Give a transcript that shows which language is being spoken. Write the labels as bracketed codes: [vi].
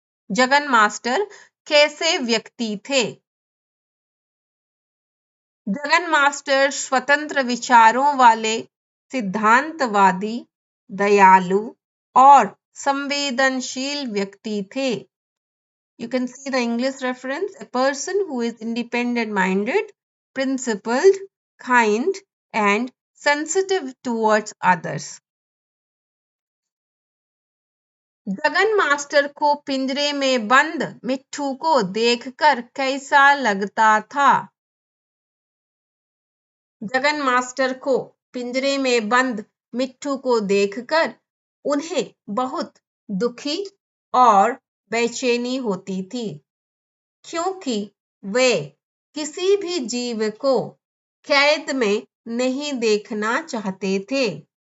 [hi] Jagan master कैसे व्यक्ति थे? जगन मास्टर स्वतंत्र विचारों वाले, सिद्धांतवादी, दयालु और संवेदनशील व्यक्ति थे। [en] You can see the English reference. A person who is independent minded, principled, kind and sensitive towards others. [hi] Jagan master को पिंजरे में बंद मिट्ठू को देखकर कैसा लगता था? जगन मास्टर को पिंजरे में बंद मिट्ठू को देखकर उन्हें बहुत दुखी और बेचैनी होती थी, क्योंकि वे किसी भी जीव को कैद में नहीं देखना चाहते थे।